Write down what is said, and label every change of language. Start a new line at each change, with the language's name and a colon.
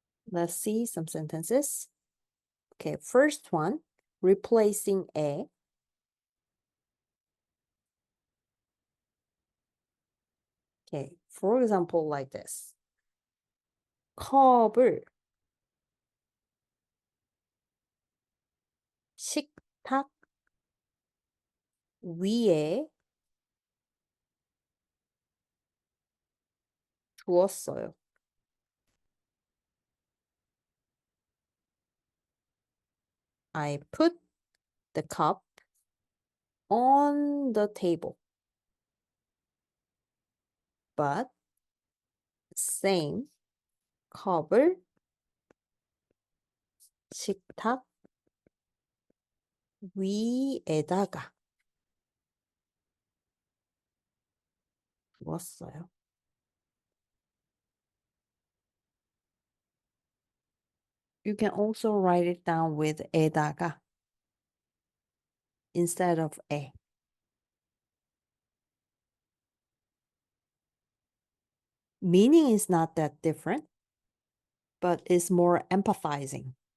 English: Let's see some sentences. Okay, first one, replacing 에. Okay, for example, like this.
Korean: 컵을 식탁 위에 두었어요.
English: I put the cup on the table. But same
Korean: 컵을 식탁 위에다가 두었어요.
English: You can also write it down with 에다가 instead of 에. Meaning is not that different, but it's more empathizing.